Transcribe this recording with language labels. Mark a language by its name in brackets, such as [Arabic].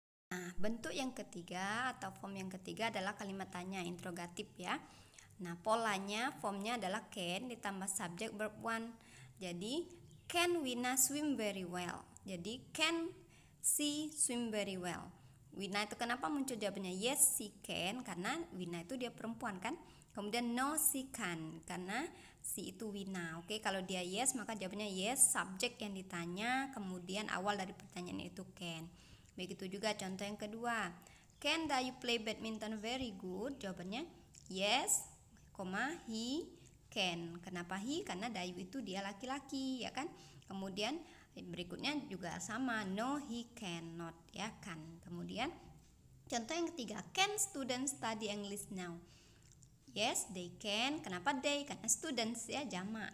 [Indonesian] Nah, bentuk yang ketiga atau form yang ketiga adalah kalimat tanya, interrogatif ya. Nah, polanya, formnya adalah can ditambah subjek verb one. [English] Jadi, can Wina swim very well? Jadi, can she swim very well? [Indonesian] Wina itu kenapa muncul jawabannya [English] yes she can? [Indonesian] Karena Wina itu dia perempuan kan. Kemudian [English] no she can [Indonesian] karena she itu Wina. Oke, kalau dia yes maka jawabannya yes, subjek yang ditanya, kemudian awal dari pertanyaan itu can. Begitu juga contoh yang kedua. [English] Can Dayu play badminton very good? Jawabannya yes, he can. [Indonesian] Kenapa he? Karena Dayu itu dia laki-laki ya kan. Kemudian berikutnya juga sama, [English] no he cannot [Indonesian] ya kan. Kemudian contoh yang ketiga, [English] can students study English now? Yes, they can. Kenapa they? [Indonesian] Karena students ya, jamak.